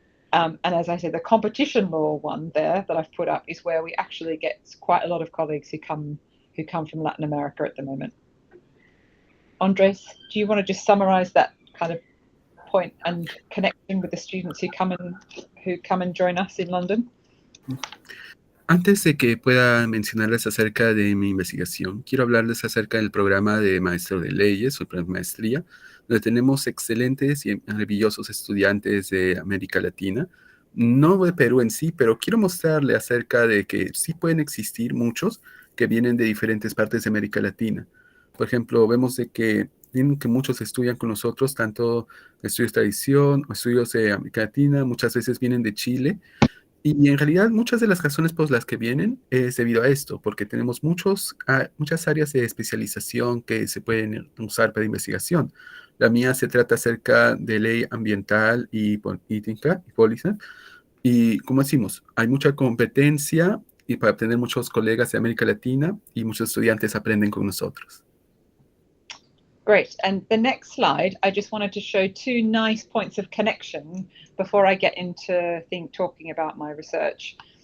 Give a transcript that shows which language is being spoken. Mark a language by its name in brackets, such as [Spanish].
[English] And as I said, the competition law one there that I've put up is where we actually get quite a lot of colleagues who who come from Latin America at the moment. Andres, do you want to just summarize that kind of point and connection with the students who come and join us in London? [Spanish] Antes de que pueda mencionarles acerca de mi investigación, quiero hablarles acerca del programa de maestro de leyes o maestría, donde tenemos excelentes y maravillosos estudiantes de América Latina, no de Perú en sí, pero quiero mostrarle acerca de que sí pueden existir muchos que vienen de diferentes partes de América Latina. Por ejemplo, vemos de que muchos estudian con nosotros, tanto estudios de tradición o estudios de América Latina, muchas veces vienen de Chile. Y en realidad muchas de las razones por las que vienen es debido a esto, porque tenemos muchas áreas de especialización que se pueden usar para investigación. La mía se trata acerca de ley ambiental y política y póliza. Y como decimos, hay mucha competencia y para obtener muchos colegas de América Latina y muchos estudiantes aprenden con nosotros. [English] Great. And the next slide, I just wanted to show two nice points of connection before I get into talking about my research.